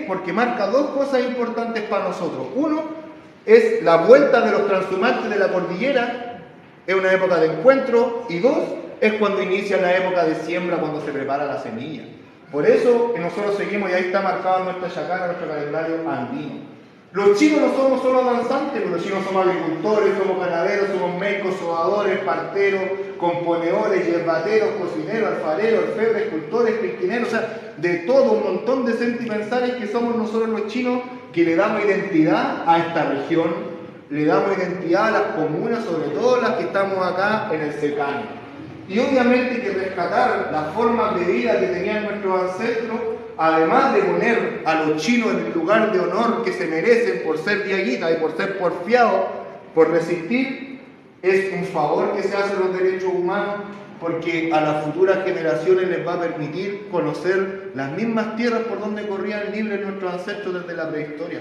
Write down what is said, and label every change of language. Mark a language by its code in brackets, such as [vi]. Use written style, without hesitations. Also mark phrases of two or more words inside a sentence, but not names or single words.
[es] Porque marca 2 cosas importantes para nosotros. Uno, es la vuelta de los transhumantes de la cordillera, es una época de encuentro, y 2, es cuando inicia la época de siembra, cuando se prepara la semilla. Por eso nosotros seguimos, y ahí está marcado nuestra chacana, nuestro calendario andino. Los chinos no somos solo danzantes, los chinos somos agricultores, somos ganaderos, somos médicos, sobadores, parteros, componedores, yerbateros, cocineros, alfareros, orfebres, escultores, piscineros, o sea, de todo un montón de sentimentales que somos nosotros los chinos, que le damos identidad a esta región, le damos identidad a las comunas, sobre todo las que estamos acá en el cercano. Y obviamente que rescatar las formas de vida que tenían nuestros ancestros, además de poner a los chinos en el lugar de honor que se merecen por ser diaguitas y por ser porfiados, por resistir, es un favor que se hace a los derechos humanos porque a las futuras generaciones les va a permitir conocer las mismas tierras por donde corrían libres nuestros ancestros desde la prehistoria.